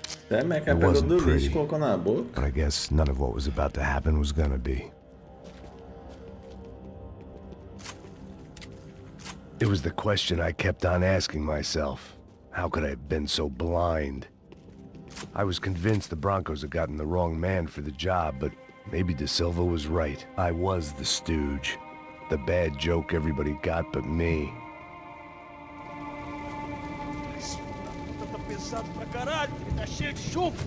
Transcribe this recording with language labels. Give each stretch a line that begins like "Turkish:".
Portuguese: É, minha cara pegou do lixo e colocou na boca.
English: But I guess none of what was about to happen was gonna be. It was the question I kept on asking myself. How could I have been so blind? I was convinced the Broncos had gotten the wrong man for the job, but maybe De Silva was right. I was the stooge. The bad joke everybody got but me.
Portuguese: Tá pesado pra caralho, ele tá cheio de chumbo.